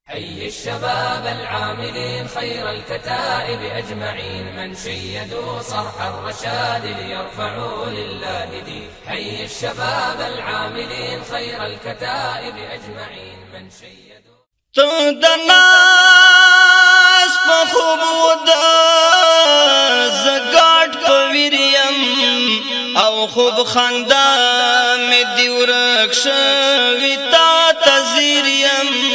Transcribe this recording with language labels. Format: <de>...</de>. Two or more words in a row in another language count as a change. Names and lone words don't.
<ar>حي الشباب العاملين خير الكتائب أجمعين، من شيدوا صرح الرشاد ليرفعوا لله دين. حي الشباب العاملين خير الكتائب أجمعين، من شيدوا</ar> <ps>ته د ناس په خوب د زګاټ په ویر یم، او خوب خندا مې دی ورک شوی تا ته ځیر یم.</ps>